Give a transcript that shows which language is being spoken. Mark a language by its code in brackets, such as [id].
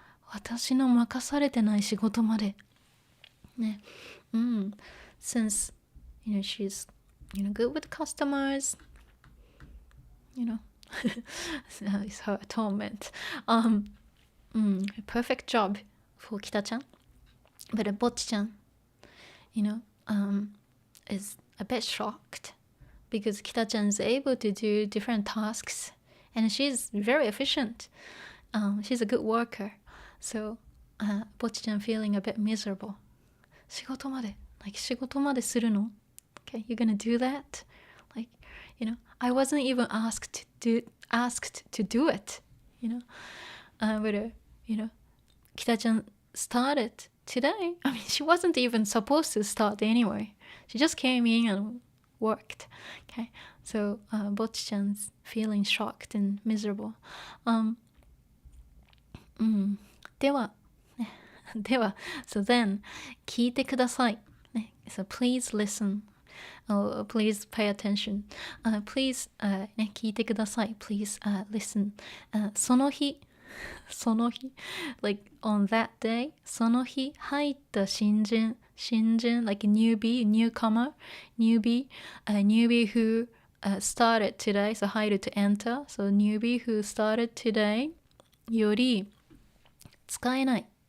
[ja] 私の任されてない仕事まで。ね。 [en] Since, she's, good with customers, it's her atonement. Perfect job for Kita-chan. But Bocchi-chan, is a bit shocked because Kita-chan is able to do different tasks and she's very efficient. She's a good worker. So, Bocchi-chan feeling a bit miserable. [ja] 仕事まで 仕事までするの [en] Okay, you're gonna do that? Like, I wasn't even asked to do it, but, Kita-chan started today, I mean, she wasn't even supposed to start anyway. She just came in and worked. Okay, so Bocchi-chan's feeling shocked and miserable. [ja] では、では、 [en] so then, [ja] 聞いてください。 [en] So please listen. Oh, please pay attention. Please [ja] 聞いてください. [en] Please listen. [ja] その日 [en] like on that day, [ja] その日入った新人 [en] like a newcomer, newbie who started today, so 入る to enter, so newbie who started today [ja] より使えない